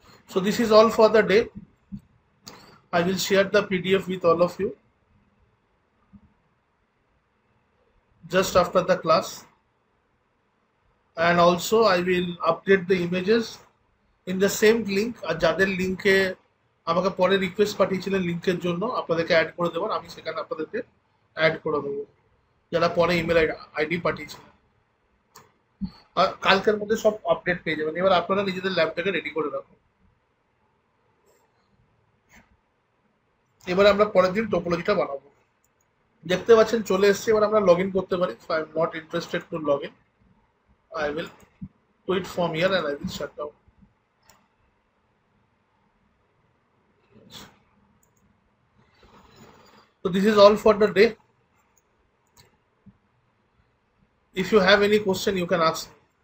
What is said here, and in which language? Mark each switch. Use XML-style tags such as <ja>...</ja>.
<en>So this is all for the day. I will share the PDF with all of you just after the class, and also I will update the images in the same link.</en> <bn>আর যাদের লিংকে আমাকে পরে request পাঠিয়েছিলেন লিংকের জন্য, আপনাদেরকে add করে দেবেন, আমি সেখানে আপনাদেরকে অ্যাড করে দেবো যারা পরে ইমেল আইডি পাঠিয়েছিলেন। আর কালকের মধ্যে সব আপডেট পেয়ে যাবেন। এবার আপনারা নিজেদের ল্যাবটাকে রেডি করে রাখুন। এবার আমরা পরের দিন টোপোলজিটা বানাবো। দেখতে পাচ্ছেন চলে এসছে, এবার আমরা লগ ইন করতে পারি।</bn> <en>So I am not interested to log in, I will do it from here and I will shut down. So this is all for the day. If you have any question, you can ask me.</en>